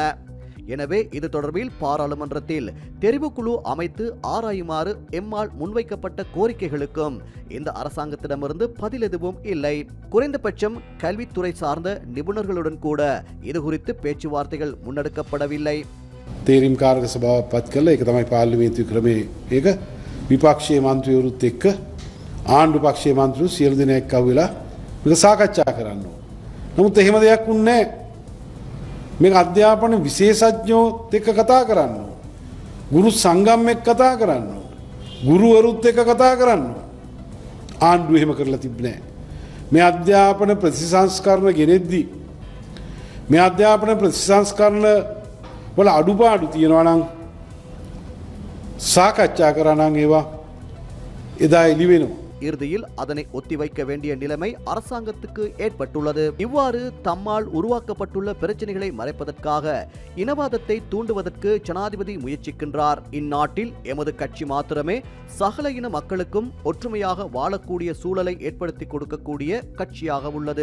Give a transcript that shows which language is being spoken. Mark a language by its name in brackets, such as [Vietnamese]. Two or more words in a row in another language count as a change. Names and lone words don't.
[Tamil] எனவே இது தொடர்பில் பாராளுமன்றத்தில் தெரிவுக்குழு அமைத்து ஆராயுமாறு எம்மால் முன்வைக்கப்பட்ட கோரிக்கைகளுக்கும் இந்த அரசாங்கத்திடமிருந்து பதில் எதுவும் இல்லை. குறைந்தபட்சம் கல்வித்துறை சார்ந்த நிபுணர்களுடன் கூட இது குறித்து பேச்சுவார்த்தைகள் முன்னெடுக்கப்படவில்லை. [Sinhala] තේරීම් කාරක සභාවක් පත් කළා. ඒක තමයි පාර්ලිමේන්තු ක්‍රමයේ ඒක විපක්ෂීය මන්ත්‍රීවරුත් එක්ක ආණ්ඩු පක්ෂීය මන්ත්‍රීවරු සියලු දෙනෙක් අහුවෙලා මේක සාකච්ඡා කරන්න ඕන. නමුත් එහෙම දෙයක් වුණේ නැහැ. මේක අධ්‍යාපන විශේෂඥයෝත් එක්ක කතා කරන්න ඕන. ගුරු සංගම් එක්ක කතා කරන්න ඕන. ගුරුවරුත් එක්ක කතා කරන්න ඕන. ආණ්ඩුව එහෙම කරලා තිබ්බේ නැහැ. මේ අධ්‍යාපන ප්‍රතිසංස්කරණ ගෙනෙද්දී මේ අධ්‍යාපන ප්‍රතිසංස්කරණ වල අඩුපාඩු තියෙනවා නම් සාකච්ඡා කරා නම් ඒවා එදා එළි වෙනවා. [Tamil] இறுதியில் அதனை ஒத்திவைக்க வேண்டிய நிலைமை அரசாங்கத்துக்கு ஏற்பட்டுள்ளது. இவ்வாறு தம்மால் உருவாக்கப்பட்டுள்ள பிரச்சனைகளை மறைப்பதற்காக இனவாதத்தை தூண்டுவதற்கு ஜனாதிபதி முயற்சிக்கின்றார். இந்நாட்டில் எமது கட்சி மாத்திரமே சகல இன மக்களுக்கும் ஒற்றுமையாக வாழக்கூடிய சூழலை ஏற்படுத்தி கொடுக்கக்கூடிய கட்சியாக உள்ளது.